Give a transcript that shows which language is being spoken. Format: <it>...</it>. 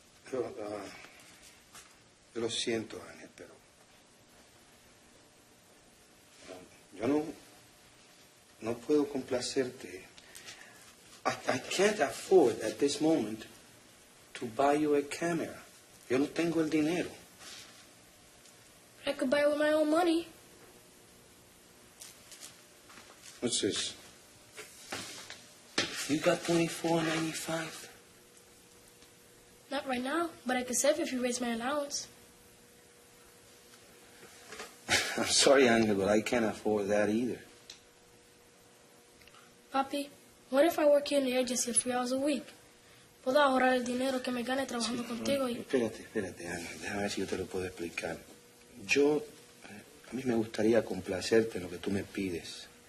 <es>Yo lo siento, Ángel, pero yo no puedo complacerte.</es> <en>I can't afford at this moment to buy you a camera.</en> <es>Yo no tengo el dinero.</es> <en>I could buy it with my own money. What's this? You got $24.95? Not right now, but I could save if you raise my allowance. I'm sorry, Ángel, but I can't afford that either. Papi, what if I work here in the agency 3 hours a week?</en> <es>Puedo ahorrar el dinero que me gane trabajando contigo y... Espérate, Ángel, déjame ver si yo te lo puedo explicar. A mí me gustaría complacerte en lo que tú me pides.</es>